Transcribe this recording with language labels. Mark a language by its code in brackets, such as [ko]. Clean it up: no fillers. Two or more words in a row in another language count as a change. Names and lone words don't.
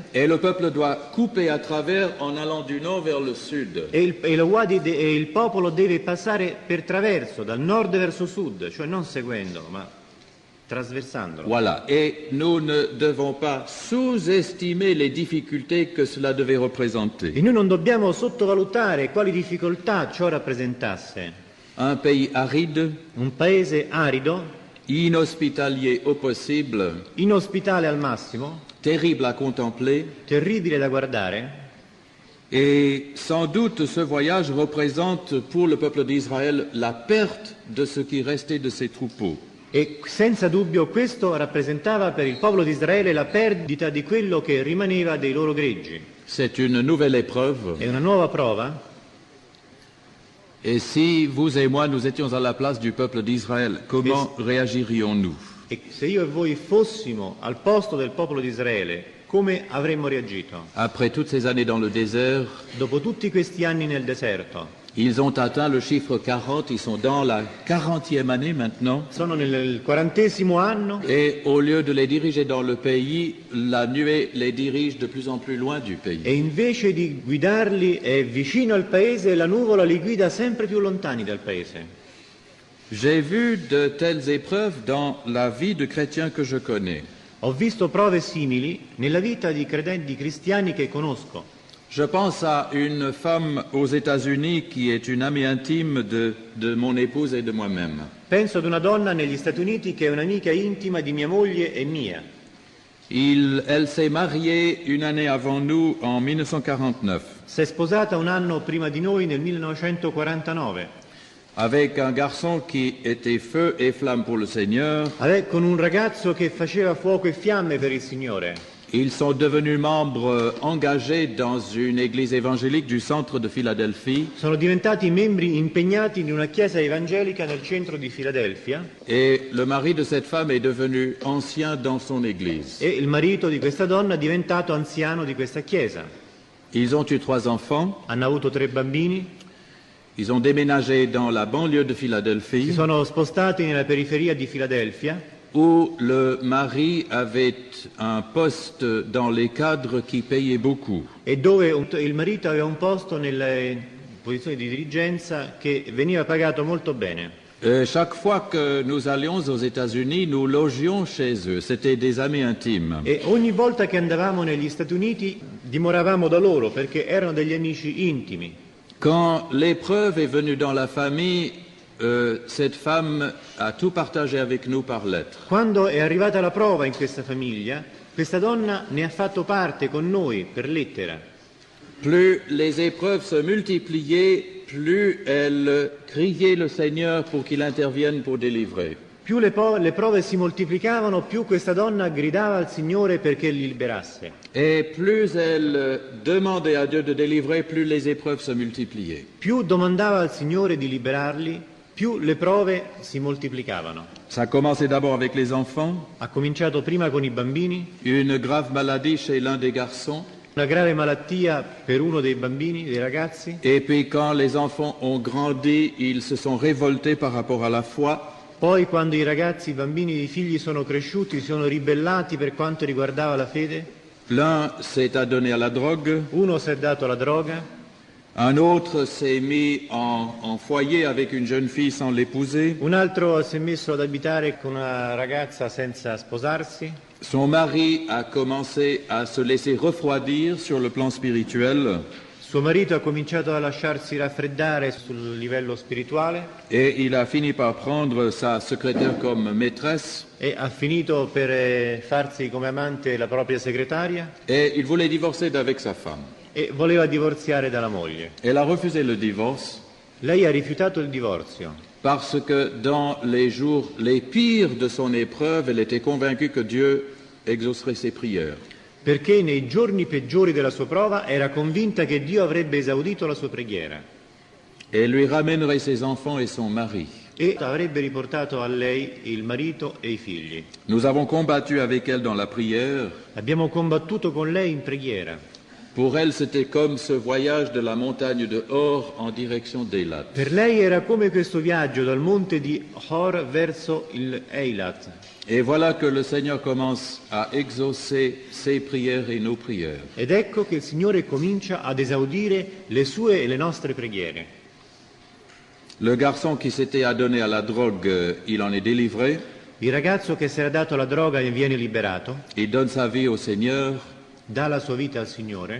[fr] et le peuple doit couper à travers en allant du nord vers le sud. [it] e il popolo deve passare per traverso, dal nord verso sud, cioè non seguendolo, ma trasversandolo. [fr] Voilà. Et nous ne devons pas sous-estimer les difficultés que cela devait représenter. [it] E noi non dobbiamo sottovalutare quali difficoltà ciò rappresentasse. [fr] Un pays aride, [it] Un paese arido, [fr] inhospitalier au possible, [it] inospitale al massimo, [fr] terrible à contempler. [it] terribile da guardare. [fr] Et sans doute ce voyage représente pour le peuple d'Israël la perte de ce qui restait de ses troupeaux. [it] E senza dubbio questo rappresentava per il popolo di Israele la perdita di quello che rimaneva dei loro greggi. [fr] C'est une nouvelle épreuve. [it] È una nuova prova. [fr] Et si vous et moi, nous étions à la place du peuple d'Israël, comment réagirions-nous? [it] E se io e voi fossimo al posto del popolo di Israele, come avremmo reagito? [fr] Après toutes ces années dans le désert, [it] Dopo tutti questi anni nel deserto, [fr] ils ont atteint le chiffre 40, ils sont dans la 40e année maintenant. [it] sono nel 40° anno [fr] Et au lieu de les diriger dans le pays, la nuée les dirige de plus en plus loin du pays. [it] e invece di guidarli vicino al paese, la nuvola li guida sempre più lontani dal paese. [fr] J'ai vu de telles épreuves dans la vie de chrétiens que je connais. [it] Ho visto prove simili nella vita di credenti cristiani che conosco. [fr] Je pense à une femme aux États-Unis qui est une amie intime de mon épouse et de moi-même. [it] Penso ad una donna negli Stati Uniti che è un'amica intima di mia moglie e mia. [fr] Elle s'est mariée une année avant nous, en 1949, [it] Si è sposata un anno prima di noi nel 1949, [fr] avec un garçon qui était feu et flamme pour le Seigneur. [it] con un ragazzo che faceva fuoco e fiamme per il Signore. [fr] Ils sont devenus membres engagés dans une église évangélique du centre de Philadelphie [it] Sono diventati membri impegnati in una chiesa evangelica nel centro di Filadelfia [fr] et le mari de cette femme est devenu ancien dans son église. [it] e il marito di questa donna è diventato anziano di questa chiesa. [fr] Ils ont eu 3 enfants, [it] Hanno avuto 3 bambini, [fr] ils ont déménagé dans la banlieue de [it] si [fr] Philadelphie [it] sono spostati nella periferia di Filadelfia [fr] où le mari avait un poste dans les cadres qui payait beaucoup. [it] e dove il marito aveva un posto nelle posizioni di dirigenza che veniva pagato molto bene. [fr] Chaque fois que nous allions aux États-Unis, nous logions chez eux. C'était des amis intimes. [it] E ogni volta che andavamo negli Stati Uniti dimoravamo da loro perché erano degli amici intimi. [fr] Quand l'épreuve est venue dans la famille, cette femme a tout partagé avec nous par lettre. [it] Quando è arrivata la prova in questa famiglia, questa donna ne ha fatto parte con noi per lettera. [fr] Plus les épreuves se multipliaient, plus elle criait le Seigneur pour qu'il intervienne pour délivrer. [it] Più le prove si moltiplicavano, più questa donna gridava al Signore perché li liberasse. [fr] Et plus elle demandait à Dieu de délivrer, plus les épreuves se multipliaient. [it] Più domandava al Signore di liberarli, più le prove si moltiplicavano. [fr] Ça a commencé d'abord avec les enfants, [it] Ha cominciato prima con i bambini, [fr] une grave maladie chez l'un des garçons, [it] una grave malattia per uno dei bambini, dei ragazzi, [fr] et puis quand les enfants ont grandi, ils se sont révoltés par rapport à la foi. [it] poi quando i ragazzi, i bambini, i figli sono cresciuti, si sono ribellati per quanto riguardava la fede. [fr] L'un s'est adonné à la drogue, [it] Uno si è dato alla droga, [fr] un autre s'est mis en foyer avec une jeune fille sans l'épouser. [it] un altro si è messo ad abitare con una ragazza senza sposarsi. [fr] Son mari a commencé à se laisser refroidir sur le plan spirituel [it] Suo marito ha cominciato a lasciarsi raffreddare sul livello spirituale [fr] et il a fini par prendre sa secrétaire comme maîtresse [it] e ha finito per farsi come amante la propria segretaria [fr] et il voulait divorcer d'avec sa femme. [it] e voleva divorziare dalla moglie. [fr] Elle a refusé le divorce [it] Lei ha rifiutato il divorzio [fr] parce que dans les jours les pires de son épreuve, elle était convaincue que Dieu exaucerait ses prières. [it] perché nei giorni peggiori della sua prova era convinta che Dio avrebbe esaudito la sua preghiera [fr] Et lui ramènerait ses enfants et son mari. [it] e avrebbe riportato a lei il marito e i figli. [fr] Nous avons combattu avec elle dans la prière. [it] Abbiamo combattuto con lei in preghiera. [fr] Pour elle, c'était comme ce voyage de la montagne de Hor en direction d'Eilat. [it] Per lei era come questo viaggio dal monte di Hor verso il Eilat. [fr] Et voilà que le Seigneur commence à exaucer ses prières et nos prières. [it] Ed ecco che il Signore comincia ad esaudire le sue e le nostre preghiere. [fr] Le garçon qui s'était adonné à la drogue, il en est délivré. [it] Il ragazzo che si era dato alla droga e viene liberato, [fr] Il donne sa vie au Seigneur. [it] dà la sua vita al Signore.